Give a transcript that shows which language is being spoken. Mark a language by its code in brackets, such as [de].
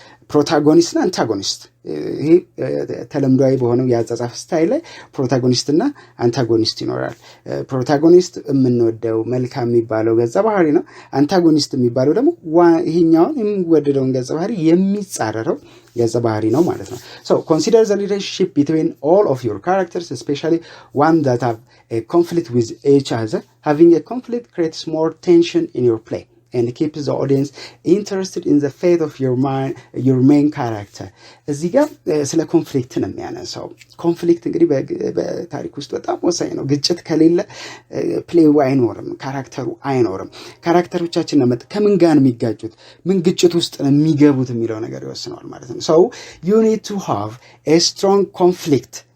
[am] ፕሮታጎኒስት እና አንታጎኒስት። ይሄ ተለምዷዊ በሆነው የአጻጻፍ ስታይል ላይ ፕሮታጎኒስት እና አንታጎኒስት ይኖራል። ፕሮታጎኒስት የምንወደው መልካም የሚባለው ገጸ ባህሪ ነው። አንታጎኒስት የሚባለው ደግሞ ይሄኛውን የሚወደደውን ገጸ ባህሪ የሚጻረረው ገጸ ባህሪ ነው ማለት ነው። [en] So consider the relationship between all of your characters, especially one that have a conflict with each other. Having a conflict creates more tension in your play and keeps the audience interested in the fate of your main character. [am] እዚህ ጋር ስለ ኮንፍሊክት ነው የሚያነሳው። ኮንፍሊክት እንግዲህ በታሪክ ውስጥ በጣም ወሳኝ ነው። ግጭት ከሌለ ፕሌው አይኖርም፣ ካራክተሩ አይኖርም። ካራክተሮቻችን ነው ከምን ጋር የሚጋጩት ምን ግጭት ውስጥ ነው የሚገቡት የሚለው ነገር ይወስነዋል ማለት ነው። [en] So you need to have a strong conflict.